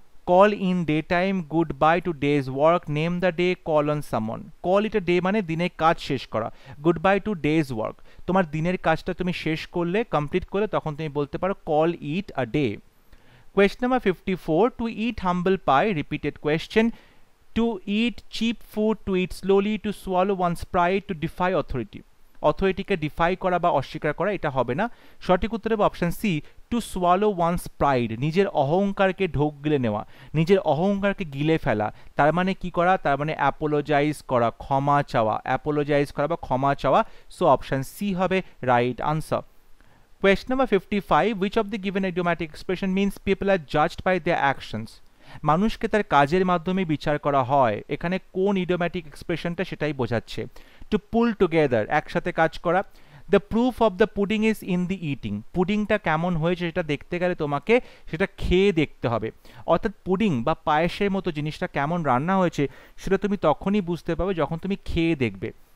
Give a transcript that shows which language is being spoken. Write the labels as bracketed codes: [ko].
[en] Call in daytime, goodbye to day's work, name the day, call on someone. Call it a day [bn] মানে দিনের কাজ শেষ করা, [en] goodbye to day's work। [bn] তোমার দিনের কাজটা তুমি শেষ করলে, কমপ্লিট করলে, তখন তুমি বলতে পারো [en] call it a day. Question number 54. To eat humble pie, repeated question. To eat cheap food, to eat slowly, to swallow one's pride, to defy authority. [bn] অথরিটিকে defy করা বা অস্বীকার করা, এটা হবে না। সঠিক উত্তর হবে option C, [en] to swallow one's pride, [bn] নিজের অহংকারকে ঢোক গিলে নেওয়া, নিজের অহংকারকে গিলে ফেলা। তার মানে কি করা? তার মানে অ্যাপোলোজাইজ করা, ক্ষমা চাওয়া, অ্যাপোলোজাইজ করা বা ক্ষমা চাওয়া। সো অপশন সি হবে right answer. Question number 55. [en] Which of the given idiomatic expression means people are judged by their actions? [bn] মানুষকে তার কাজের মাধ্যমে বিচার করা হয়। এখানে কোন ইডিওম্যাটিক এক্সপ্রেশনটা সেটাই বোঝাচ্ছে। টু পুল টুগেদার, একসাথে কাজ করা। [en] the proof of the pudding is in the eating, [bn] পুডিংটা কেমন হয়েছে সেটা দেখতে গেলে তোমাকে সেটা খেয়ে দেখতে হবে। অর্থাৎ পুডিং বা পায়েসের মতো জিনিসটা কেমন রান্না হয়েছে সেটা তুমি তখনই বুঝতে পারবে যখন তুমি খেয়ে দেখবে।